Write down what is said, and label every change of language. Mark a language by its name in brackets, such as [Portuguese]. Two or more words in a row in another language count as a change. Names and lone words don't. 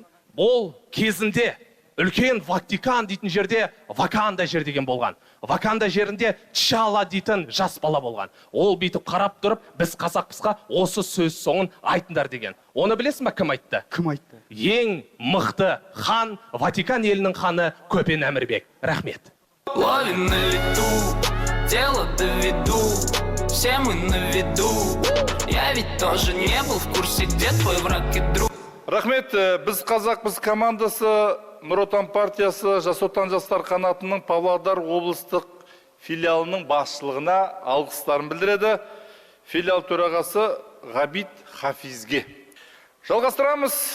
[Kazakh] Ол кезінде үлкен Ватикан дейтін жерде Ваканда жер деген болған. Ваканда жерінде Чала дейтін жас бала болған. Ол бүйтіп қарап тұрып, біз қазақпызға осы сөз соңын айтыңдар деген. Оны білесің ба, кім айтты? Кім айтты? Ең мықты хан, Ватикан елінің ханы Көпен Әмірбек. Рахмет. [Russian] Лови на лету, дело доведу, все мы на виду. Я ведь тоже не был в курсе, где твой враг и друг. [Kazakh] Рахмет, біз қазақпыз командасы Нұр Отан партиясы Жас Отан жастар қанатының Павлодар облыстық филиалының басшылығына алғыстарын білдіреді. Филиал төрағасы Ғабит Хафизге. Жалғастырамыз.